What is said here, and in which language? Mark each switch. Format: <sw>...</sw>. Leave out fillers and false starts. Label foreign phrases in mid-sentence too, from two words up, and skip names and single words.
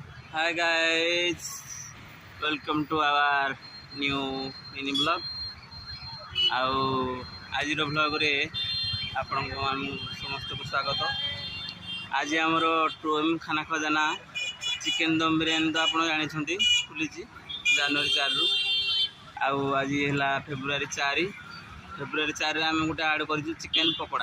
<en>Hi guys, welcome to our new mini vlog.</en> <or>ଆଉ ଆଜିର ବ୍ଲଗ୍ରେ ଆପଣଙ୍କୁ ସମସ୍ତଙ୍କୁ ସ୍ୱାଗତ। ଆଜି ଆମର ଟୋଏମ୍ ଖାନା ଖଜାନା ଚିକେନ୍ ଦମ୍ ବିରିୟାନୀ ତ ଆପଣ ଜାଣିଛନ୍ତି ଖୋଲିଛି ଜାନୁଆରୀ 4ରୁ। ଆଉ ଆଜି ହେଲା ଫେବୃଆରୀ 4ରେ ଆମେ ଗୋଟେ ଆଡ଼୍ କରିଛୁ ଚିକେନ୍ ପକୋଡ଼ା।</or>